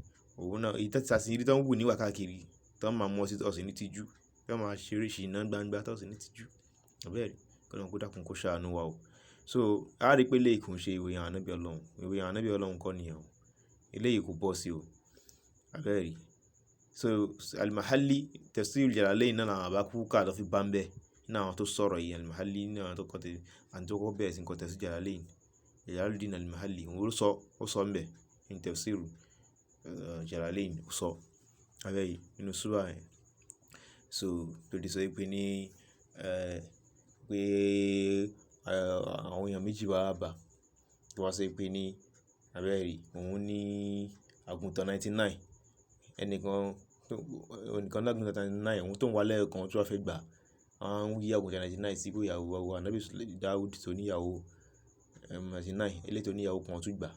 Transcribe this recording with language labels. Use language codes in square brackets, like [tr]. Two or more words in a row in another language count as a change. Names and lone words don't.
[yo] Òun náà èyí tí a sì rí tó ń wù níwà káàkiri, tó ń máa mú ọtí tó sì ní tìjú, tó máa ṣe oríṣi iná gbangba tó sì ní tìjú. Àbẹ́ẹ̀rí, kọ́lọ́run kó dákun kó ṣàánú wa o. So a rí pé eléyìí kò ń ṣe ìwé àwọn ànábì Ọlọ́run. Ìwé àwọn ànábì Ọlọ́run kọ́ nìyẹn o. Eléyìí kò bọ́ sí o. Àbẹ́ẹ̀rí. So al-Mahalli tafsir Jalalayn náà làwọn àbá kú ká lọ fi bá ń bẹ́. Nínú àwọn tó sọ̀rọ̀ yìí al-Mahalli ní àwọn tó kọ́ bẹ́ẹ̀ sí nǹkan tafsir Jalalayn. Jalaluddin al-Mahalli òun ó sọ ń bẹ̀ ní tafsir Jalalayn ó sọ. Àbẹ́ẹ̀rí nínú súrà yẹn. So tó di sọ pé ní pé àwọn èèyàn méjì wá bá tó wá sọ pé ní àbẹ́ẹ̀rí òun ní àgùntàn 99, ẹnìkan lágùntàn 99, òun tó ń wá lẹ́ẹ̀kan tó wá fẹ́ gbà, àwọn yí àgùntàn 99 sí pé ìyàwó ànábì Dáúdù tó níyàwó 99, eléyìí tó níyàwó kan tún gbà.